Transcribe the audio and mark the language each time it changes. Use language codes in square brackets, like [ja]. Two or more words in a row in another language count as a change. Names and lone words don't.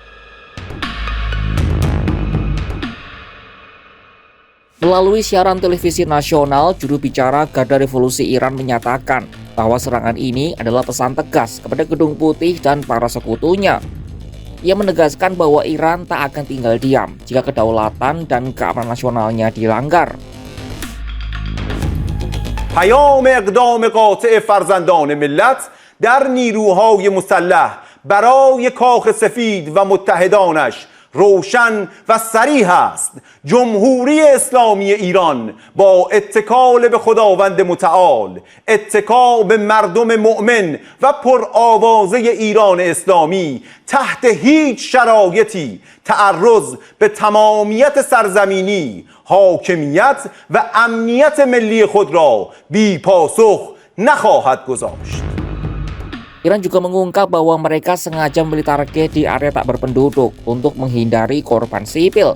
[id] Melalui siaran televisi nasional, juru bicara Garda Revolusi Iran menyatakan bahwa serangan ini adalah pesan tegas kepada Gedung Putih dan para sekutunya. Ia menegaskan bahwa Iran tak akan tinggal diam jika kedaulatan dan keamanan nasionalnya dilanggar. [fa] پیام اقدام قاطع فرزندان ملت در نیروهای مسلح برای کاخ سفید و متحدانش روشن و صریح است. جمهوری اسلامی ایران با اتکال به خداوند متعال، اتکا به مردم مؤمن و پرآوازه ایران اسلامی تحت هیچ شرایطی تعرض به تمامیت سرزمینی، حاکمیت و امنیت ملی خود را بی پاسخ نخواهد گذاشت. [id] Iran juga mengungkap bahwa mereka sengaja membeli target di area tak berpenduduk untuk menghindari korban sipil.